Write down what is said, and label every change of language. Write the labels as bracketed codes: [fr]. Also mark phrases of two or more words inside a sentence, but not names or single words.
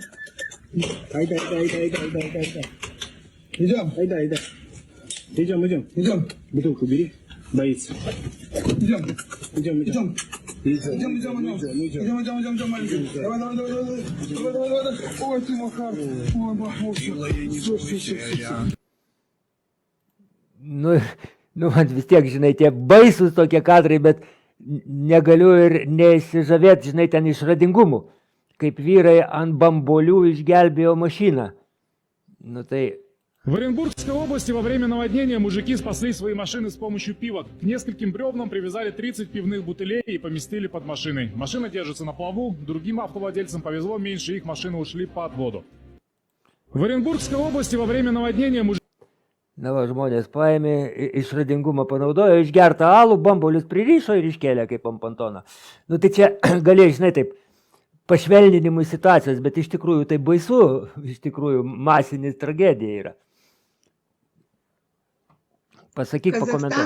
[ru] Дай. Идем. Бутылку бери. Боится. Идем. Идем, маленький. Давай. Ой, ты Макар. Ой, Все. [lt] Nu, man vis tiek, žinai, tie baisus tokie kadrai, bet negaliu ir nesižavėti, žinai, ten išradingumų. Kaip vyrai ant bambolių išgelbėjo mašiną. Nu tai... [ru] В Оренбургской области во время наводнения мужики спасли свои машины с помощью пивок. К нескольким бревнам привязали 30 пивных бутылей и поместили под машиной. Машина держится на плаву, другим автовладельцам повезло меньше, их машины ушли под воду. В Оренбургской области во время наводнения мужики... [lt] Na, va, žmonės paėmė, išradingumą panaudojo, išgertą alų, bambolius pririšo ir iškėlė kaip ant pontono. Nu tai čia galėjai, žinai, taip, pašvelninimui situacijos, bet iš tikrųjų tai baisu, iš tikrųjų masinis tragedija yra. Pasakyk, pakomentuok.